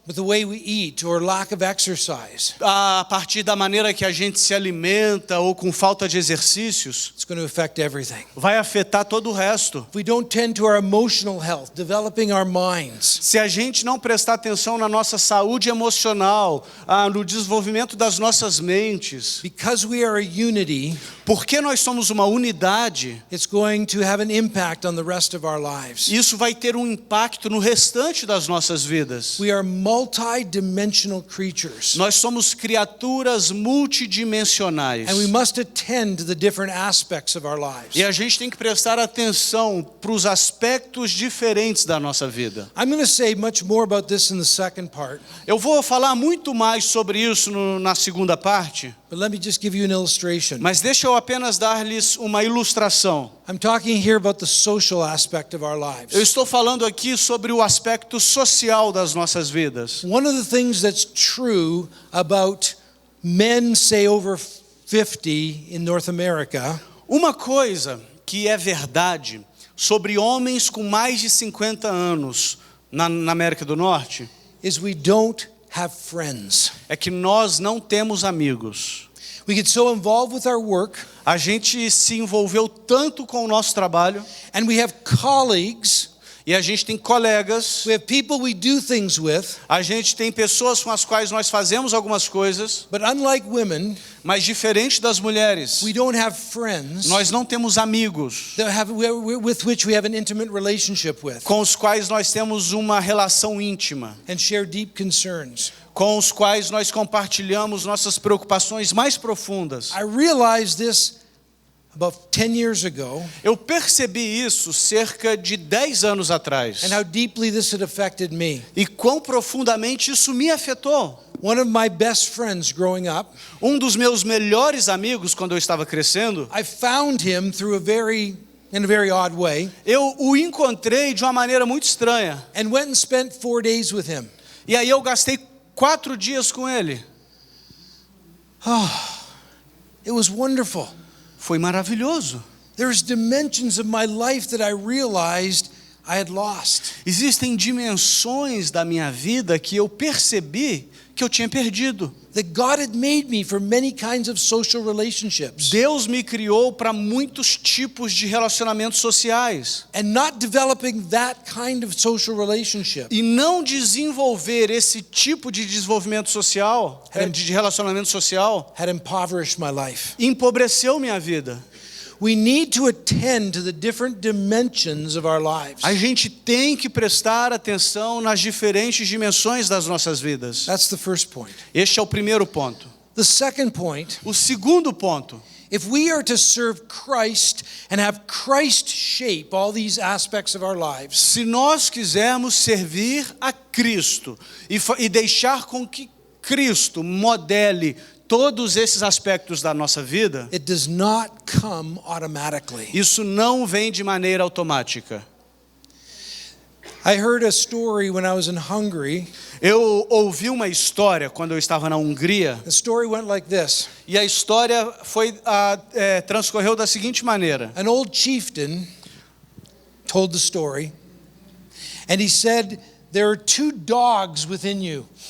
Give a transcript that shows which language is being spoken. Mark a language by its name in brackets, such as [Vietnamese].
[English] with the way we eat or lack of exercise, [Portuguese] a partir da maneira que a gente se alimenta ou com falta de exercícios, [English] it's going to affect everything. [Portuguese] vai afetar todo o resto. [English] If we don't tend to our emotional health, developing our minds, [Portuguese] Se a gente não prestar atenção na nossa saúde emocional, no desenvolvimento das nossas mentes, [English] because we are a unity, [Portuguese] porque nós somos uma unidade, [English] it's going to have an impact on the rest of our lives. [Portuguese] isso vai ter um impacto no restante das nossas vidas. [English] We are multi-dimensional creatures. [Portuguese] Nós somos criaturas multidimensionais. [English] And we must attend to the different aspects of our lives. [Portuguese] E a gente tem que prestar atenção para os aspectos diferentes da nossa vida. [English] I'm going to say much more about this in the second part. [Portuguese] Eu vou falar muito mais sobre isso na segunda parte, [English] But let me just give you an illustration. [Portuguese] mas deixa eu apenas dar-lhes uma ilustração. [English] I'm talking here about the social aspect of our lives. [Portuguese] Eu estou falando aqui sobre o aspecto social das nossas vidas. [English] One of the things that's true about men, say, over 50 in North America [Portuguese] Uma coisa que é verdade sobre homens com mais de 50 anos na América do Norte [English] is we don't have friends. [Portuguese] é que nós não temos amigos. [English] We get so involved with our work, [Portuguese] A gente se envolveu tanto com o nosso trabalho [English] and we have colleagues, [Portuguese] e a gente tem colegas, [English] we have people we do things with, [Portuguese] a gente tem pessoas com as quais nós fazemos algumas coisas, [English] but unlike women, [Portuguese] mas diferente das mulheres, [English] we don't have friends [Portuguese] nós não temos amigos [English] with which we have an intimate relationship with [Portuguese] com os quais nós temos uma relação íntima, [English] and share deep concerns. [Portuguese] com os quais nós compartilhamos nossas preocupações mais profundas. [English] I realized this about 10 years ago, [Portuguese] Eu percebi isso cerca de 10 anos atrás. [English] and how deeply this had affected me. [Portuguese] E quão profundamente isso me afetou. [English] One of my best friends growing up, [Portuguese] Um dos meus melhores amigos quando eu estava crescendo, [English] I found him in a very odd way, [Portuguese] eu o encontrei de uma maneira muito estranha. [English] and went and spent 4 days with him. [Portuguese] E aí eu gastei 4 dias com ele. [English] It was wonderful. [Portuguese] Foi maravilhoso. [English] There's dimensions of my life that I realized I had lost. [Portuguese] Existem dimensões da minha vida que eu percebi que eu tinha perdido. [English] That God had made me for many kinds of social relationships. [Portuguese] Deus me criou para muitos tipos de relacionamentos sociais. [English] And not developing that kind of social relationship [Portuguese] E não desenvolver esse tipo de desenvolvimento social, de relacionamento social, [English] had impoverished my life. [Portuguese] empobreceu minha vida. [English] We need to attend to the different dimensions of our lives. [Portuguese] A gente tem que prestar atenção nas diferentes dimensões das nossas vidas. [English] That's the first point. [Portuguese] Este é o primeiro ponto. [English] The second point, [Portuguese] O segundo ponto, [English] if we are to serve Christ and have Christ shape all these aspects of our lives, [Portuguese] se nós quisermos servir a Cristo e deixar com que Cristo modele todos esses aspectos da nossa vida, [English] it does not come automatically. [Portuguese] isso não vem de maneira automática. [English] I heard a story when I was in Hungary. [Portuguese] Eu ouvi uma história quando eu estava na Hungria, [English] The story went like this. [Portuguese] e a história transcorreu da seguinte maneira. [English] An old chieftain told the story, and he said, there are 2 dogs within you.